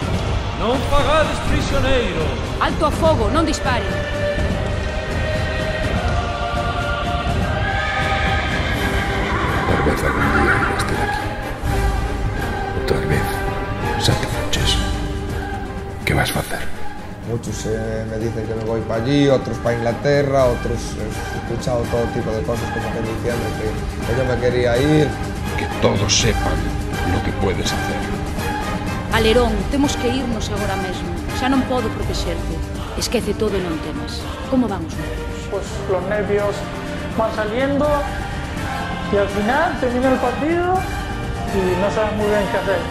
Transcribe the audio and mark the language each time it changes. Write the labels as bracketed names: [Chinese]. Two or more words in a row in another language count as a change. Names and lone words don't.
[Galician] Non fagades prisioneiro. Alto a fogo, non disparen. [Spanish] Tal vez algún día esté aquí. [Galician] O tal vez xa te fuches. Que vas facer? [Spanish] Muchos me dicen que me voy para allí, otros para Inglaterra, otros he escuchado todo tipo de cosas como que diciendo que yo me quería ir. Que todos sepan lo que puedes hacer. [Galician] Alerón, temos que irnos agora mesmo. Xa non podo protexerte. Esquece todo e non temas. [Spanish] Como vamos, nervios? Pues los nervios van saliendo y al final termina el partido y no sabes muy bien qué hacer.